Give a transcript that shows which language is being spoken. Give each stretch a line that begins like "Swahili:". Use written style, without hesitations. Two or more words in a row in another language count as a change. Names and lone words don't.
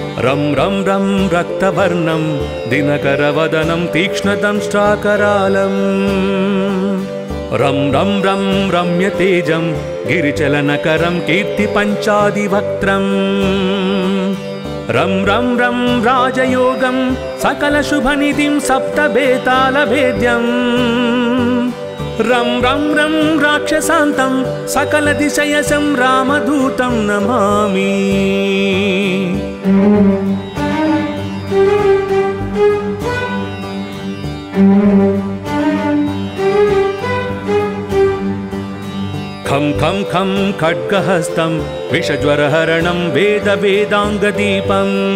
Sanskrit: रं रं रं रक्तवर्णं दिनकरवदनं तीक्ष्णदंष्ट्राकरालं रं रं रं रम्यतेजं गिरिचलनकरं कीर्तिपञ्चादिवक्त्रम् रं रं रं राजयोगं सकलशुभनिधिं सप्तभेतालभेद्यम् रं रं रं राक्षसान्तं सकलदिशयसं रामदूतं नमामि। खं खं खं खड्गहस्तं विषज्वरहरणं वेदवेदाङ्गदीपम्